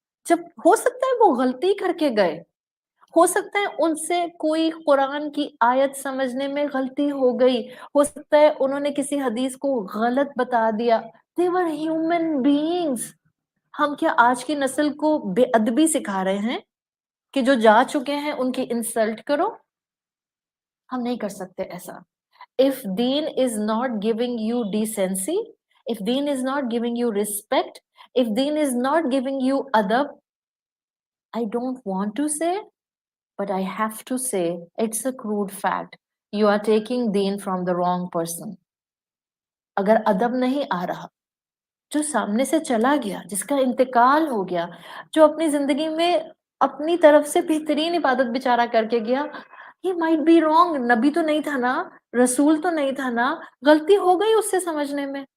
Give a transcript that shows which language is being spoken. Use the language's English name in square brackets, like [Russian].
[Hindi] जब हो सकता है वो गलती करके गए, हो सकता है उनसे कोई कुरान की आयत समझने में गलती हो गई, हो सकता है उन्होंने किसी हदीस को गलत बता दिया। [English] They were human beings. [Hindi] हम क्या आज की नस्ल को बेअदबी सिखा रहे हैं कि जो जा चुके हैं उनकी इंसल्ट करो? हम नहीं कर सकते ऐसा। [English] If deen is not giving you decency, if deen is not giving you respect, if deen is not giving you adab, I don't want to say, but I have to say, it's a crude fact. You are taking deen from the wrong person. [Hindi] अगर अदब नहीं आ रहा, जो सामने से चला गया, जिसका इंतकाल हो गया, जो अपनी जिंदगी में अपनी तरफ से बेहतरीन इबादत बेचारा करके गया, [English] he might be wrong, [Hindi] नबी तो नहीं था ना, रसूल तो नहीं था ना, गलती हो गई उससे समझने में।